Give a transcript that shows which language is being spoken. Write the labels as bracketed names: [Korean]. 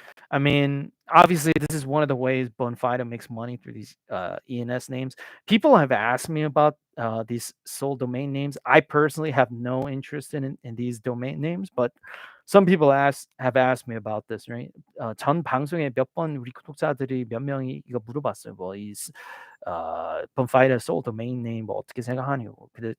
[English] I mean, obviously, this is one of the ways Bonfida makes money through these ENS names. People have asked me about these sole domain names. I personally have no interest in these domain names, but some people have asked me about this, right? [Korean] 전 방송에 몇 번 우리 구독자들이 몇 명이 이거 물어봤어요. 뭐이 Bonfida sole domain name 뭐 어떻게 생각하냐고.